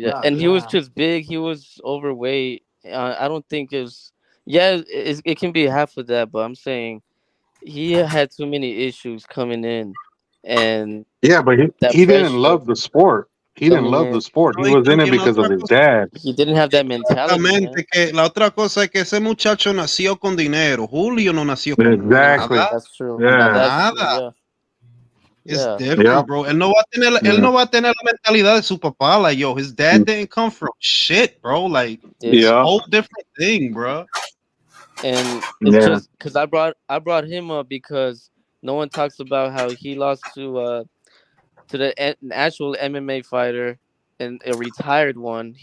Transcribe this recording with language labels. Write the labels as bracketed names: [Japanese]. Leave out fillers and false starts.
[English] And he was just big. He was overweight. I don't think it's. Yeah, it can be half of that, but I'm saying he had too many issues coming in, and yeah, but he didn't love the sport. He didn't love the sport. He was in it because of his dad. He didn't have that mentality. [Spanish] Que la otra cosa es que ese muchacho nació con dinero. Julio no nació con nada. [English] That's true. Yeah. [Spanish] Nada. [English] It's different, bro. [Spanish] Él no va a tener la mentalidad de su papá. [English] Like, yo, his dad didn't come from shit, bro. Like, it's a whole different thing, bro. And it's just because I brought him up because no one talks about how he lost to the actual MMA fighter and a retired one.